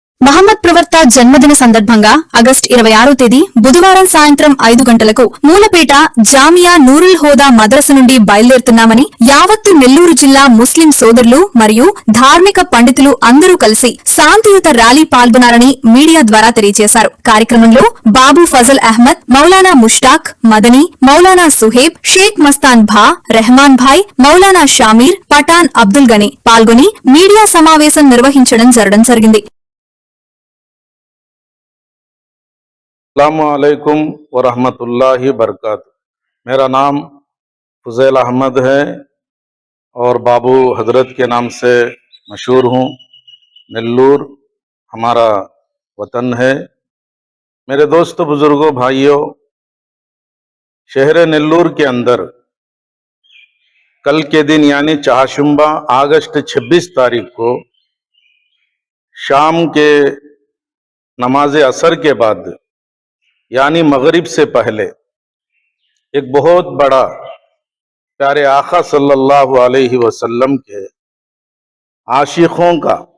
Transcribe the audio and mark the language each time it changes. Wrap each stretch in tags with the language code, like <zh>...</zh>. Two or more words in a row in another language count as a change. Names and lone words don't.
<te>మహమ్మద్ ప్రవక్త జన్మదిన సందర్భంగా ఆగస్టు 26వ తేదీ బుధవారం సాయంత్రం 5 గంటలకు మూలపేట జామియా నూరుల్ హోదా మద్రస నుండి బయలుదేరుతున్నామని యావత్తు నెల్లూరు జిల్లా ముస్లిం సోదరులు మరియు ధార్మిక పండితులు అందరూ కలిసి శాంతియుత ర్యాలీ పాల్గొనాలని మీడియా ద్వారా తెలియజేశారు. కార్యక్రమంలో బాబు ఫజల్ అహ్మద్, మౌలానా ముష్టాక్, మదనీ, మౌలానా సుహేబ్, షేక్ మస్తాన్ భా, రెహమాన్ భాయ్, మౌలానా షామీర్, పఠాన్ అబ్దుల్ గనీ పాల్గొని మీడియా సమావేశం నిర్వహించడం జరిగింది.</te> <ar>السلام عليكم ورحمة الله بركاته.</ar> <hi>मेरा नाम फज़ल अहमद है और बाबू हजरत के नाम से मशहूर हूँ। नेल्लूर हमारा वतन है। मेरे दोस्तों, बुजुर्गों, भाइयों, शहर नेल्लूर के अंदर कल के दिन यानी चाहशुम्बा अगस्त 26 तारीख को शाम के नमाज असर के बाद यानी मगरिब से पहले एक बहुत बड़ा प्यारे आका</hi> <ar>صلى الله عليه وسلم</ar> <hi>के आशिकों का,</hi>